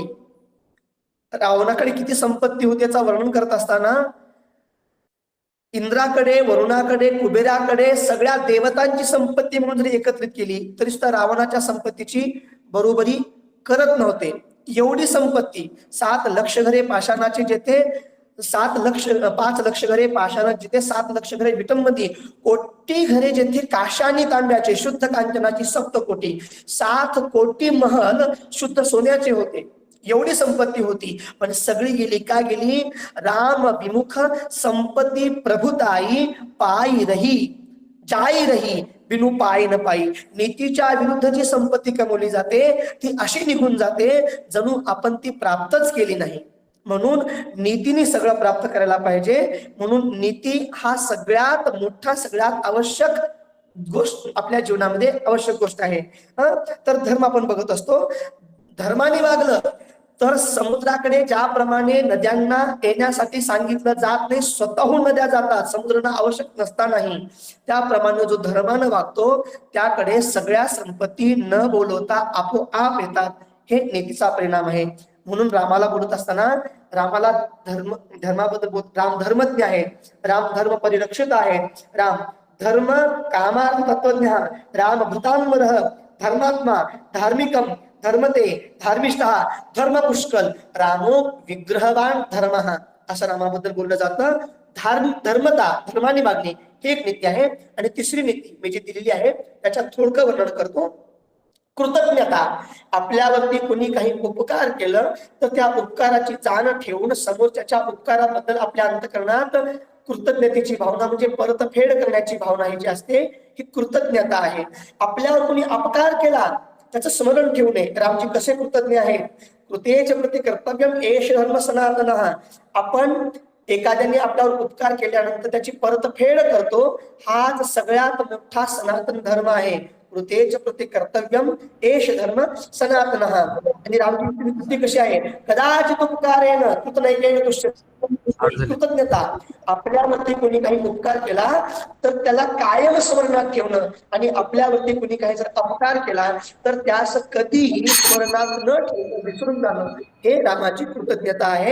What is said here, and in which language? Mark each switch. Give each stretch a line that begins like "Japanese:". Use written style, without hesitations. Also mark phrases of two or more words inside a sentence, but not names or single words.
Marathi: रावणाकडे किती संपत्ती होती याचा वर्णन करत असताना इंद्राकडे, वरुणाकडे, कुबेराकडे सगळ्या देवतांची संपत्ती म्हणून जरी एकत्रित केली तरी सुद्धा रावणाच्या संपत्तीची बरोबरी करत नव्हते. एवढी संपत्ती, 7 लक्ष घरे पाषाणाचे जेथे 5 लक्ष घरे पाषाण, जिथे 7 लक्ष घरे विटंबती, कोटी घरे जेथे काशानी तांब्याचे, शुद्ध कांचनाची 7 कोटी, 7 कोटी महल शुद्ध सोन्याचे होते. एवढी संपत्ती होती, पण सगळी गेली. का गेली?
Awadhi: राम विमुख संपत्ती प्रभुताई पायी रही, जाई रही बिनु पायी न पायी.
Marathi: नीतीच्या विरुद्ध जी संपत्ती कमवली जाते ती अशी निघून जाते जणू आपण ती प्राप्तच केली नाही. म्हणून नीतीने सगळं प्राप्त करायला पाहिजे. म्हणून नीती हा सगळ्यात मोठा, सगळ्यात आवश्यक गोष्ट आपल्या जीवनामध्ये आवश्यक गोष्ट आहे. तर धर्म आपण बघत असतो. धर्माने वागलं तर समुद्राकडे ज्याप्रमाणे नद्यांना येण्यासाठी सांगितलं जात नाही, स्वतःहून नद्या जातात समुद्रांना आवश्यक नसतानाही, त्याप्रमाणे जो धर्मानं वागतो त्याकडे सगळ्या संपत्ती न बोलवता आपोआप येतात. हे नीतीचा परिणाम आहे. म्हणून रामाला बोलत असताना रामाला धर्माबद्दल राम धर्मज्ञ आहे, राम धर्म परिरक्षित आहे, राम धर्म कामार्थ तत्वज्ञ,
Sanskrit: राम भृतांबरः धर्मात्मा धार्मिकम धर्मते धार्मिष्ठः धर्म पुष्कल रामो विग्रहवान धर्मः,
Marathi: असं रामाबद्दल बोललं जातं. धर्मता, धर्माने मागणी हे एक नीती आहे. आणि तिसरी नीती मी जी दिलेली आहे त्याच्यात थोडकं वर्णन करतो. कृतज्ञता. आपल्यावरती कोणी काही उपकार केलं तर त्या उपकाराची जाण ठेवून समोरच्या उपकाराबद्दल आपल्या अंतःकरणात कृतज्ञतेची भावना, म्हणजे परतफेड करण्याची भावना ही जी असते ही कृतज्ञता आहे. आपल्यावर कोणी अपकार केला त्याचं स्मरण ठेवू नये. रामजी कसे कृतज्ञ आहेत.
Sanskrit: कृतेच प्रति कर्तव्यम एष धर्म सनातनः.
Marathi: आपण एखाद्याने आपल्यावर उपकार केल्यानंतर त्याची परतफेड करतो, हाच सगळ्यात मोठा सनातन धर्म आहे.
Sanskrit: कृतेच प्रति कर्तव्यम एष धर्म सनातनः.
Marathi: आणि रामजी कृती कशी आहे.
Sanskrit: कदाचित उपकारेण कृतनैकेन तुष्यते.
Marathi: कृतज्ञता. आपल्यावरती कोणी काही उपकार केला तर त्याला कायम स्मरणात ठेवणं, आणि आपल्यावरती कोणी काही जर अपकार केला तर त्यास कधीही स्मरणात न ठेवणं, विसरून जाणं, हे रामाची कृतज्ञता आहे.